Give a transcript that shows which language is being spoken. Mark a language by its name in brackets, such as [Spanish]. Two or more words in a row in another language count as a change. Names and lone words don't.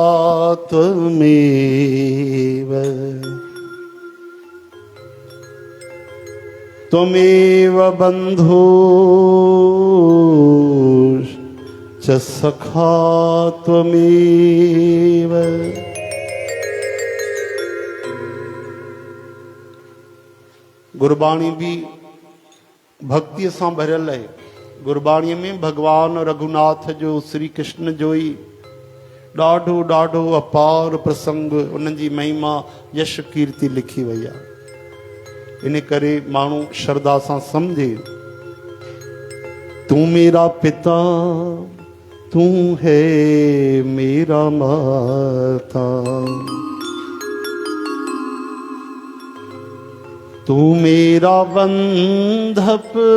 [Sanskrit] त्वमेव, त्वमेव बन्धुश्च सखा त्वमेव। [Sindhi] गुरबाणी भी भक्ति सां भरियल है। गुरबाणीअ में भगवान रघुनाथ जो, श्री कृष्ण जो ई ॾाढो ॾाढो अपार प्रसंग, उन्हनि जी महिमा यश कीर्ति लिखी वई आहे। इन करे माण्हू श्रद्धा सां सम्झे। [Hindi] तू मेरा पिता, तू है मेरा माता, तू मेरा बंधप,